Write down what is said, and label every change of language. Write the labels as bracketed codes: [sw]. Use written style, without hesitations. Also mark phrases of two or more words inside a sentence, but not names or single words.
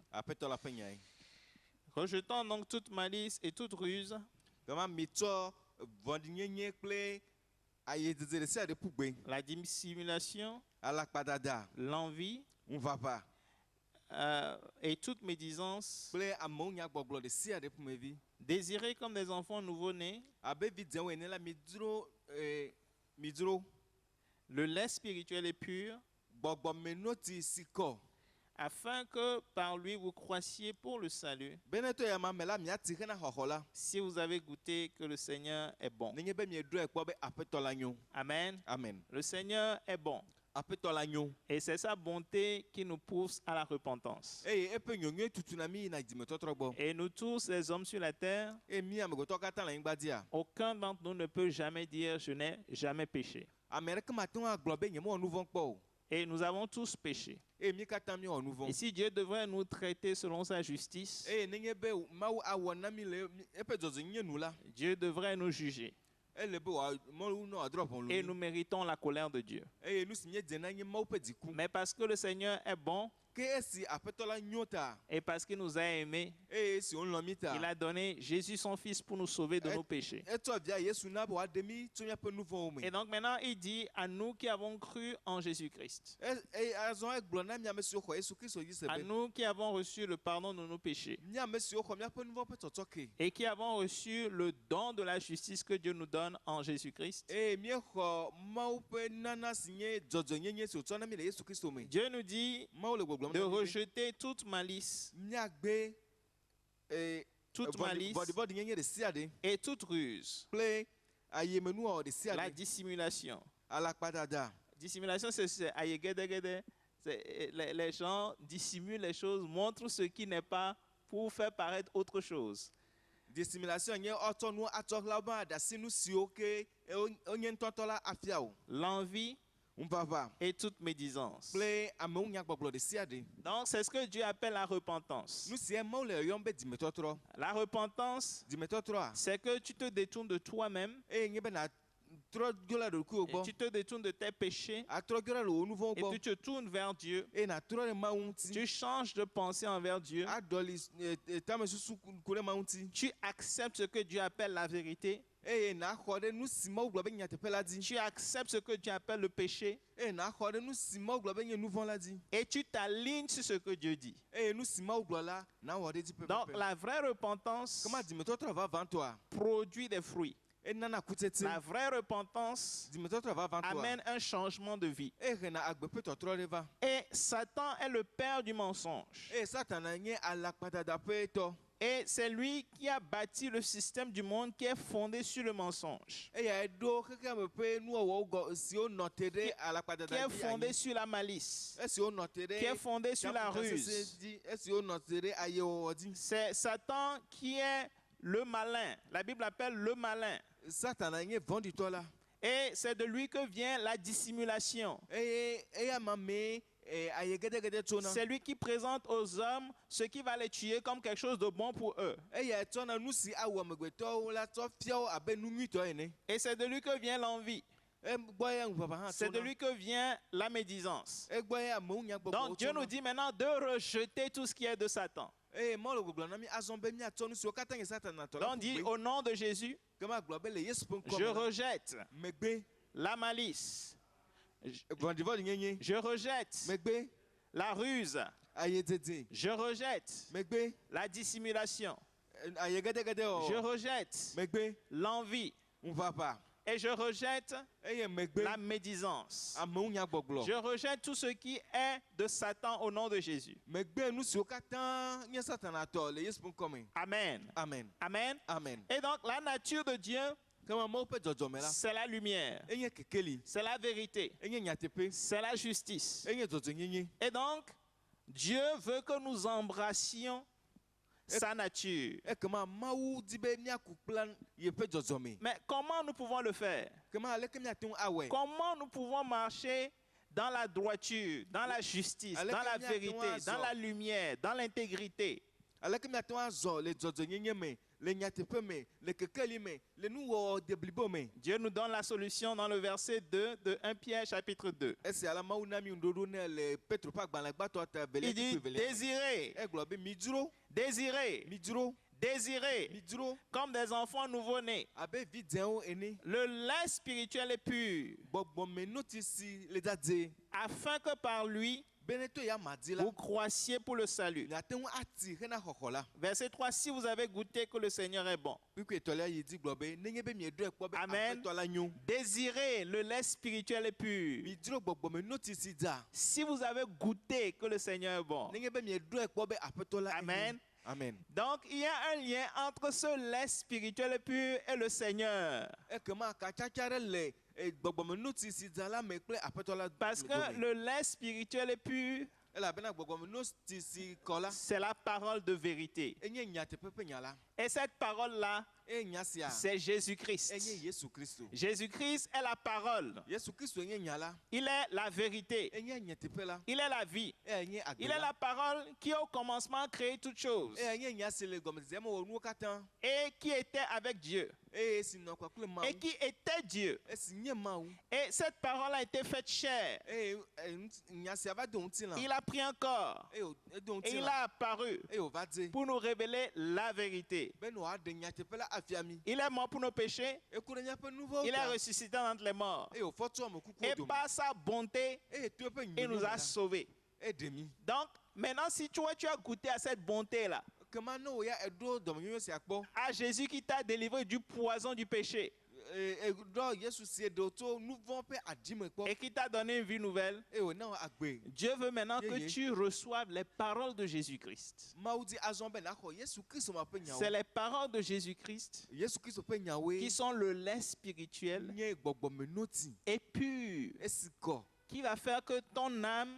[fr] Rejetant donc toute malice et toute ruse, la dissimulation, l'envie et toute médisance, désirez comme des enfants nouveau-nés, le lait spirituel est pur, [ee] gbɔgbɔmeno ti si kɔ [fr] afin que par lui vous croissiez pour le salut, [ee] bena to ya ma me la miati hena xɔxɔ la [fr] si vous avez goûté que le Seigneur est bon. [ee] nenye be miedrɔe kpɔ be aƒetɔ la nyo. Amen. Amen. [fr] Le Seigneur est bon. [ee] Aƒetɔ la nyo. [fr] Et c'est sa bonté qui nous pousse à la repentance. [ee] Eye eƒe nyɔnyɔe tutuna mi yina dzimetɔtrɔ gbɔ. [fr] Et nous tous, les hommes sur la terre, [ee] Eye mi amegbetɔ katã le anyigba dzia. [fr] aucun d'entre nous ne peut jamais dire « je n'ai jamais péché ». [ee] Ame ɖeke mate ŋu agblɔ be nyemewɔ nu vɔ̃ kpɔ o. [fr] Et nous avons tous péché. [ee] Eye mi katã miwɔ nu [fr] Et [ee] vɔ̃. [fr] si Dieu devrait nous traiter selon sa justice, [ee] Eye nenye be Mawu awɔ na mi le eƒe dzɔdzɔenyenye nu la, [fr] Dieu devrait nous juger. [ee] ele be Mawu nɔ adrɔ ʋɔnu [fr] Et [ee] mi. [fr] nous méritons la colère de Dieu. [ee] Eye nu si miedzena nye Mawu ƒe dziku. [fr] Mais parce que le Seigneur est bon [ee] Ke esi aƒetɔ la nyo ta, [fr] et parce qu'il nous a aimés, [ee] eye esi wòlɔ̃ mi ta, [fr] il a donné Jésus son Fils pour nous sauver de nos péchés. [ee] etsɔ via Yesu na be wòaɖe mi tso míaƒe nu vɔ̃wo me. [fr] Et donc maintenant, il dit à nous qui avons cru en Jésus-Christ, [ee] Eye azɔ egblɔ na mi ame siwo xɔ Yesu Kristo dzi se [fr] à [ee] be [fr] nous qui avons reçu le pardon de nos péchés [ee] mi ame siwo xɔ míaƒe nu vɔ̃ ƒe tsɔtsɔke. [fr] et qui avons reçu le don de la justice que Dieu nous donne en Jésus-Christ. [ee] Eye míexɔ Mawu ƒe nana si nye dzɔdzɔenyenye si wòtsɔ na mi le Yesu Kristo me. [fr] Dieu nous dit [ee] Mawu le gbɔgblɔm [fr] de [ee] na mi be [fr] rejeter toute malice, [ee] míagbe [fr] toute malice [ee] bɔdibɔdi nyenye ɖe sia ɖe [fr] et toute ruse, [ee] kple ayemenuwɔwɔ ɖe sia la ɖe, [fr] dissimulation. [ee] alakpadada. [fr] Dissimulation, c'est ayegedegede. Les gens dissimulent les choses, montrent ce qui n'est pas pour faire paraître autre chose. [ee] Dissimulation nye ɔtsɔ nu atsɔ ɣla be aɖasi nu siwo ke wonye ŋutɔtɔ la afia o. [fr] L'envie [ee] Ŋuʋaʋã [fr] et toute médisance. [ee] kple amewo nyagbɔgblɔ ɖe sia ɖe. [fr] Donc, c'est ce que Dieu appelle la repentance. [ee] Nu sia Mawu le yɔm be dzimetɔtrɔ. [fr] La repentance, [ee] Dzimetɔtrɔa, [fr] c'est que tu te détournes de toi-même, [ee] eye nye be natrɔ dzo le ɖokuiwò [fr] et [ee] gbɔ, [fr] tu te détournes de tes péchés, [ee] atrɔ dzo le wò nu vɔ̃wo [fr] et tu [ee] gbɔ, [fr] te tournes vers Dieu. [ee] eye natrɔ ɖe Mawu ŋuti. [fr] Tu changes de pensée envers Dieu. [ee] Aɖɔli tamesusu ku ɖe Mawu ŋuti. [fr] Tu acceptes ce que Dieu appelle la vérité. [ee] Eye naxɔ ɖe nu si Mawu gblɔ be nye nyateƒe la dzi. [fr] Tu acceptes ce que Dieu appelle le péché. [ee] Eye naxɔ ɖe nu si Mawu gblɔ be nye nu vɔ̃ la dzi. [fr] Et tu t'alignes sur ce que Dieu dit. [ee] Eye nu si Mawu gblɔ la, nawɔ ɖe dzi [fr] Donc, [ee] pɛpɛpɛ. [fr] la vraie repentance [ee] Kema dzimetɔtrɔ vavãtɔa, [fr] produit des fruits. [ee] enana kutsetse. [fr] La vraie repentance [ee] Dzimetɔtrɔ vavãtɔa, [fr] amène un changement de vie. [ee] ehena agbe ƒe tɔtrɔ ɖe va. [fr] Et Satan est le père du mensonge. [ee] Eye Satana nye alakpadada ƒe tɔ. [fr] Et c'est lui qui a bâti le système du monde qui est fondé sur le mensonge, [ee] Eya eɖo xexea me ƒe nuwɔwɔwo gɔ siwo nɔ te ɖe [fr] qui [ee] alakpadada [fr] est [ee] dzi [fr] fondé [ee] anyi. [fr] sur la malice, [ee] Esiwo nɔ te ɖe [fr] qui est fondé sur la ruse. [ee] sesẽ dzi, esiwo nɔ te ɖe ayewɔwɔ dzi. [fr] C'est Satan qui est le malin. La Bible appelle le malin. [ee] Satana nye vɔ̃ɖitɔ la. [fr] Et c'est de lui que vient la dissimulation. [ee] Eye eya ma mee ayegedegede tsona. [fr] C'est lui qui présente aux hommes ce qui va les tuer comme quelque chose de bon pour eux. [ee] Eya tsɔna nu si awɔ amegbetɔwo la tsɔ fia wo abe nu nyuitɔ ene. [fr] Et c'est de lui que vient l'envie. [ee] Egbɔ ya ŋuʋaʋã hã [fr] C'est de [ee] tsona. [fr] lui que vient la médisance. [ee] Egbɔ ya amewo nyagbɔgbɔwo [fr] Donc Dieu nous [ee] tsona. [fr] dit maintenant de rejeter tout ce qui est de Satan. [ee] Eye Mawu le gbɔgblɔ na mi azɔ be miatsɔ nu siwo katã nye Satana tɔ la [fr] Donc dit [ee] ƒu gbe. [fr] au nom de Jésus, [ee] Kema gblɔ be le Yesu ƒe [fr] je [ee] ŋkɔ me la, [fr] rejette [ee] megbe, [fr] la malice. [ee] vɔ̃ɖivɔ̃ɖi nyenye, [fr] Je rejette [ee] megbe, [fr] la ruse. [ee] ayedzedze, [fr] Je rejette [ee] megbe, [fr] la dissimulation. [ee] ayegedegede [fr] Je [ee] wɔwɔ, [fr] rejette [ee] megbe, [fr] l'envie. [ee] ŋuʋaʋã, [fr] Et je rejette [ee] eye megbe, [fr] la médisance. [ee] amewo nyagbɔgblɔ. [fr] Je rejette tout ce qui est de Satan au nom de Jésus. [ee] Megbe nu siwo katã nye Satana tɔ le Yesu ƒe ŋkɔ me. Amen. Amen. Amen. Amen. [fr] Et donc la nature de Dieu, [ee] Kema Mawu ƒe dzɔdzɔme la, [fr] c'est la lumière, [ee] enye kekeli, [fr] c'est la vérité, [ee] enye nyateƒe, [fr] c'est la justice. [ee] enye dzɔdzɔenyenye. [fr] Et donc, Dieu veut que nous embrassions sa nature. [ee] Ekema Mawu di be miaku kple yeƒe dzɔdzɔme. [fr] Mais comment nous pouvons le faire? [ee] Kema aleke miate ŋu awɔe? [fr] Comment nous pouvons marcher dans la droiture, dans la justice, dans la vérité, dans la lumière, dans l'intégrité? [ee] Aleke miate ŋu azɔ le dzɔdzɔenyenye me, le nyateƒe me, le kekeli me, le nuwɔwɔ deblibo me. [fr] Dieu nous donne la solution dans le verset 2 de 1 Pierre chapitre 2. [ee] Esia la Mawu na mi ŋuɖoɖo ne le Petro ƒe agbalẽ gbãtɔ ta velia [fr] Il dit [ee] tukui velia. [fr] désirez, [ee] Egblɔ be midzro, [fr] désirez, [ee] midzro, [fr] Désirez [ee] midro [fr] comme des enfants nouveau-nés [ee] abe vi dzenwo ene [fr] le lait spirituel et pur, [ee] gbɔgbɔme notisi le dzadze [fr] afin que par lui, [ee] beneto ya madi la [fr] vous croissiez pour le salut. [ee] miate ŋu ati hena xɔxɔ la [fr] Verset 3, si vous avez goûté que le Seigneur est bon, [ee] kpekpe etɔlia yi dzi gblɔ be nenye be mieɖoe kpɔ be Amen. aƒetɔ la nyo [fr] désirez le lait spirituel et pur. [ee] midro gbɔgbɔme notisi dza [fr] Si vous avez goûté que le Seigneur est bon. [ee] nenye be mieɖoe kpɔ be aƒetɔ la Amen. enyo. Amen. [fr] Donc, il y a un lien entre ce lait spirituel et pur et le Seigneur. [ee] Ekema katsatsa ɖe le gbɔgbɔme notisi dza la me kple aƒetɔ la [fr] Parce que [ee] dome. [fr] le lait spirituel et pur, [ee] Elabena gbɔgbɔme notisi kɔ la [fr] c'est la parole de vérité. [ee] enye nyateƒe ƒe nya la [fr] Et cette parole-là, [ee] eye nya sia [fr] c'est [ee] enye [fr] Jésus-Christ. [ee] Yesu Kristo. [fr] Jésus-Christ est la parole. [ee] Yesu Kristo enye nya la [fr] Il est la vérité. [ee] enye nyateƒe la [fr] Il est la vie. [ee] enye agbe [fr] Il est la parole qui au commencement a créé toutes choses [ee] enye nya si le gɔmedzedzea me wɔ nuwo katã [fr] et qui était avec Dieu [ee] eye esi nɔ kpakple [fr] et [ee] Mawu [fr] qui était Dieu. [ee] esi nye Mawu [fr] Et cette parole a été faite chair. [ee] eye nya sia va do ŋuti la [fr] Il a pris un corps [ee] eye edo [fr] et [ee] ŋuti [fr] il [ee] la [fr] a apparu [ee] eye wòva dze [fr] pour nous révéler la vérité. [ee] be ne wòaɖe nyateƒe la afia mi [fr] Il est mort pour nos péchés. [ee] eku ɖe míaƒe nu vɔwo [fr] Il est [ee] ta [fr] ressuscité d'entre les morts. [ee] eye wòfɔ trɔ ame kukuwo [fr] Et [ee] dome [fr] par sa bonté, [ee] eye to eƒe [fr] il nous [ee] nyɔnu [fr] a sauvés. [ee] eɖe mi [fr] Donc, maintenant, si tu as goûté à cette bonté-là, [ee] kema ne wò ya eɖo dɔmenyonyo sia kpɔ [fr] à Jésus qui t'a délivré du poison du péché [ee] eɖɔ Yesu si eɖewo tso nu vɔ ƒe adime kpɔ [fr] et qui t'a donné une vie nouvelle, [ee] eye wòna wò agbe [fr] Dieu veut maintenant que [en] Yeah, yeah. [fr] tu reçoives les paroles de Jésus-Christ. [ee] Mawu di azɔ be naxɔ Yesu Kristo ma ƒe [fr] C'est [ee] nyawo [fr] les paroles de Jésus-Christ [ee] Yesu Kristo ƒe nyawoe [fr] qui sont le lait spirituel [ee] nye gbɔgbɔme noti [fr] et pur [ee] esi kɔ [fr] qui va faire que ton âme